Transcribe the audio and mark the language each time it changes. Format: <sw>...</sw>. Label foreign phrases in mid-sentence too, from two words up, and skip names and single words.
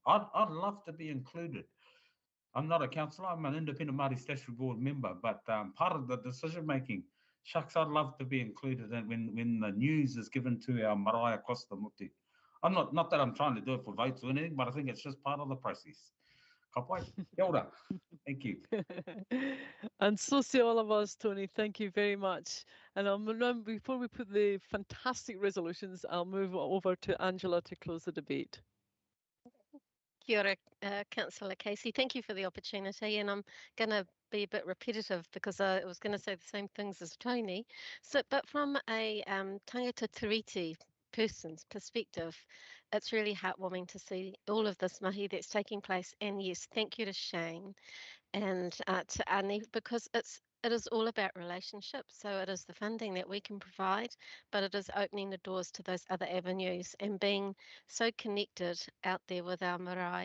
<en>I'd love to be included. I'm not a councillor, I'm an independent Māori Statutory Board member, but part of the decision making, shucks, I'd love to be included when the news is given to our marae across the muti. I'm not that I'm trying to do it for votes or anything, but I think it's just part of the process.</en> <mi>Ka pai, kia ora.</mi> <en>Thank you. And so say all of us, Tony. Thank you very much. And before we put the fantastic resolutions, I'll move over to Angela to close the debate.</en> <mi>Kia ora,</mi> <en>Councillor Casey. Thank you for the opportunity, and I'm going to be a bit repetitive because I was going to say the same things as Tony. But from a</en> <mi>tangata tiriti</mi> <en>person's perspective, it's really heartwarming to see all of this mahi that's taking place. And yes, thank you to Shane and to Annie, because it is all about relationships. So it is the funding that we can provide, but it is opening the doors to those other avenues and being so connected out there with our marae.</en>